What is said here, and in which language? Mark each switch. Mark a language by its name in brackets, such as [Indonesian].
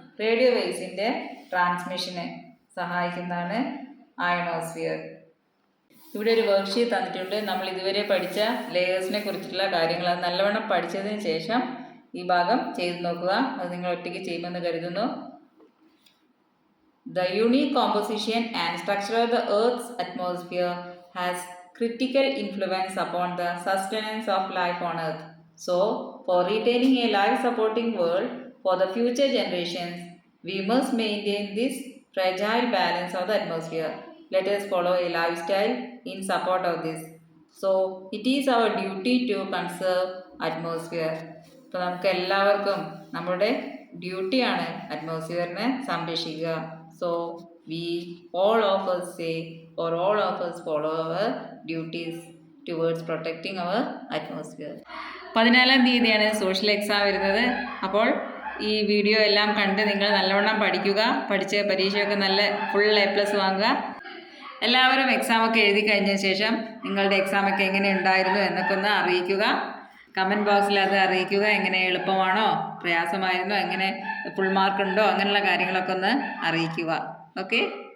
[Malayalam] Radio വേവ്സിൻ്റെ ട്രാൻസ്മിഷന് സഹായിക്കുന്നതാണ് ionosphere. ഇവിടെ ഒരു വർക്ക്ഷീറ്റ് തന്നിട്ടുണ്ട്. നമ്മൾ ഇതുവരെ പഠിച്ച ലെയേഴ്സിനെ കുറിച്ചിട്ടുള്ള കാര്യങ്ങൾ അത് നല്ലവണ്ണം പഠിച്ചതിന് ശേഷം ഈ ഭാഗം ചെയ്ത് നോക്കുക. അത് നിങ്ങൾ ഒറ്റയ്ക്ക് ചെയ്യുമെന്ന് കരുതുന്നു. [English] The unique composition and structure of the Earth's atmosphere has critical influence upon the sustenance of life on Earth. So, for retaining a life-supporting world for the future generations, we must maintain this fragile balance of the atmosphere. Let us follow a lifestyle in support of this. So, it is our duty to conserve atmosphere. [Malayalam] അപ്പോൾ നമുക്ക് എല്ലാവർക്കും നമ്മുടെ ഡ്യൂട്ടിയാണ് അറ്റ്മോസ്ഫിയറിനെ സംരക്ഷിക്കുക. [English] So, we all of us say or all of us follow our duties towards protecting our atmosphere. [Malayalam] 14-ാം തീയതിയാണ് social exam വരുന്നത്. അപ്പോൾ ഈ വീഡിയോ എല്ലാം കണ്ട് നിങ്ങൾ നല്ലവണ്ണം പഠിക്കുക. പഠിച്ച് പരീക്ഷയൊക്കെ നല്ല ഫുൾ A+ വാങ്ങുക. എല്ലാവരും എക്സാമൊക്കെ എഴുതി കഴിഞ്ഞ ശേഷം നിങ്ങളുടെ എക്സാമൊക്കെ എങ്ങനെ ഉണ്ടായിരുന്നു എന്നൊക്കെ ഒന്ന് അറിയിക്കുക. കമൻറ്റ് ബോക്സിൽ അത് അറിയിക്കുക. എങ്ങനെ എളുപ്പമാണോ, പ്രയാസമായിരുന്നോ, എങ്ങനെ ഫുൾ മാർക്ക് ഉണ്ടോ, അങ്ങനെയുള്ള കാര്യങ്ങളൊക്കെ ഒന്ന് അറിയിക്കുക. ഓക്കെ.